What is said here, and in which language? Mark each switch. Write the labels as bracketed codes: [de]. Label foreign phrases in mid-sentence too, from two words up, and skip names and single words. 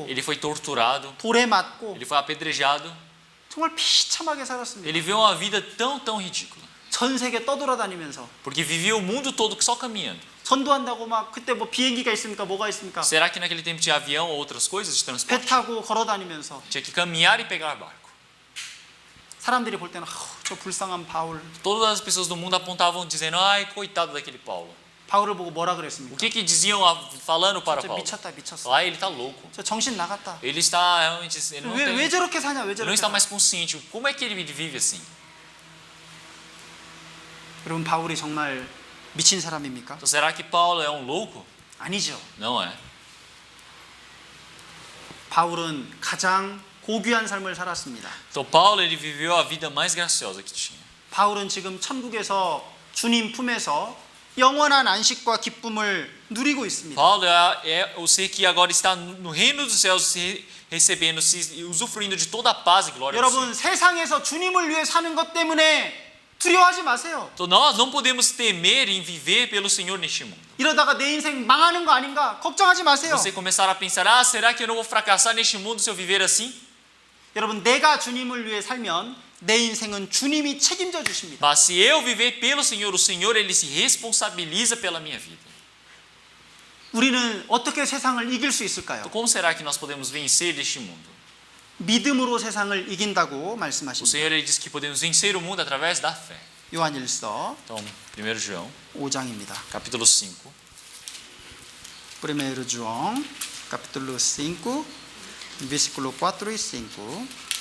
[pt] Ele foi torturado. [ko] 돌에 맞고 [pt] Ele foi apedrejado. [ko] 정말 비참하게 살았습니다. [pt] Ele viveu uma vida tão ridícula. [ko] 전 세계 떠돌아다니면서 [pt] Porque vivia o mundo todo só caminhando. [ko] 전도한다고 막 그때 뭐 비행기가 있습니까? 뭐가 있습니까? [pt] Será que naquele tempo tinha avião ou outras coisas de [ko] 배 [pt] transporte? [ko] 타고 걸어다니면서 [pt] Tinha que caminhar e pegar barco. [ko] 사람들이 볼 때는 저 불쌍한 바울. [pt] Todas as pessoas do mundo apontavam dizendo, coitado daquele Paulo. [ko] 바울을 보고 뭐라 [pt] O [ko] 그랬습니까? [pt] que diziam falando para [ko] 저 [pt] Paulo? [ko] 미쳤어. [pt] Ele está louco. [ko] 저 정신 나갔다. [pt] Ele está realmente, [ko] 왜 저렇게 사냐? 왜 [pt] ele não [ko] 저렇게 [pt] está [ko] 살아? [pt] mais consciente. Como é que ele vive assim? [ko] 여러분 바울이 정말 미친 사람입니까? [pt] Então, será que Paulo é louco? [ko] 아니죠. [pt] Não é. [ko] 바울은 가장 고귀한 삶을 살았습니다. [pt] Então Paulo ele viveu a vida mais graciosa que tinha. [ko] 바울은 지금 천국에서 주님 품에서 영원한 안식과 기쁨을 누리고 있습니다. [pt] Paulo é o ser que agora está no reino dos céus recebendo, usufruindo de toda a paz e glória do [ko] 여러분 [pt] Senhor. [ko] 세상에서 주님을 위해 사는 것 때문에 두려워하지 마세요. [pt] Então nós não podemos temer em viver pelo Senhor neste mundo. [ko] 이러다가 내 인생 망하는 거 아닌가 걱정하지 마세요. [pt] Você começar a pensar, será que eu não vou fracassar neste mundo se eu viver assim? [ko] 여러분 내가 주님을 위해 살면 내 인생은 주님이 책임져 주십니다. [pt] Mas se eu viver pelo Senhor, o Senhor ele se responsabiliza pela minha vida. [ko] 우리는 어떻게 세상을 이길 수 있을까요? [pt] Então como será que nós podemos vencer este mundo? [ko] 믿음으로 세상을 이긴다고 [pt] O [ko] 말씀하십니다. [pt] Senhor ele diz que podemos vencer o mundo através da fé. [ko] 요한일서 [pt] Então, 1 João, [ko] 5장입니다. [pt] capítulo 5. 1 João, capítulo 5, versículo 4 e 5.